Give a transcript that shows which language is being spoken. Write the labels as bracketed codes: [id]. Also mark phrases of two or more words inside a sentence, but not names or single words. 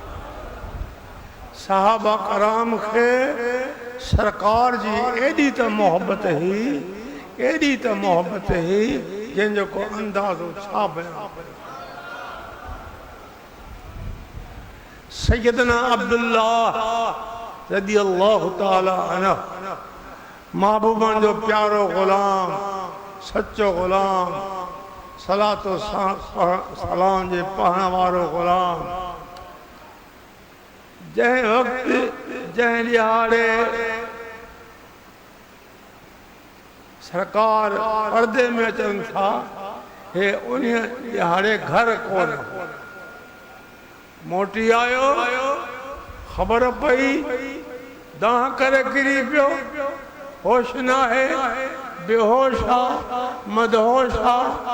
[sd] सहाबा कराम खे सरकार जी एॾी त मोहब्बत हुई, एॾी त मोहब्बत हुई जंहिंजो को अंदाज़ो छा बयां करियो। सैयदना अब्दुल्लाह [ar] رضي الله تعالى عنه, [sd] महबूबन जो प्यारो गुलाम, सच्चो गुलाम, सलातो सलाम जे पढ़ण वारो गुलाम, जंहिं वक़्त जंहिं ॾियारे सरकार पर्दे में अचनि था, हे उन ॾियारे घर कोन मोटी आयो, ख़बर पई दाह करे किरी पियो, होश न आहे, बेहोश आहे, मदहोश आहे।